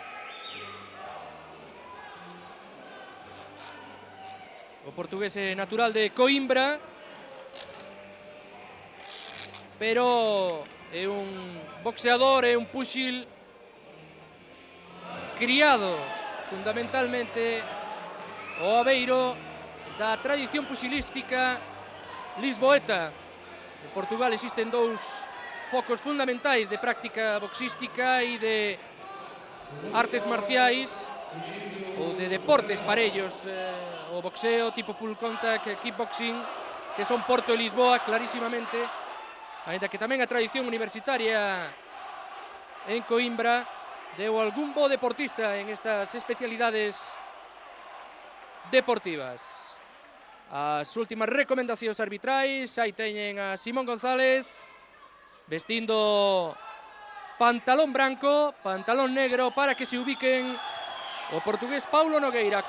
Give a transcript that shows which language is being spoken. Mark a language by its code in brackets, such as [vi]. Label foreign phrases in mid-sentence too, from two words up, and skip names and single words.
[gl] O portugués é natural de Coimbra, pero é un boxeador, é un púxil criado fundamentalmente o aveiro da tradición puxilística lisboeta. En Portugal existen dous focos fundamentais de práctica boxística e de artes marciais ou de deportes parellos, o boxeo tipo [en] full contact, [gl] kickboxing, que son Porto e Lisboa clarísimamente, aínda que tamén a tradición universitaria en Coimbra deu algún bo deportista en estas especialidades deportivas. As últimas recomendacións arbitrais, aí teñen a Simón González vestindo pantalón branco, pantalón negro, para que se ubiquen o portugués Paulo Nogueira.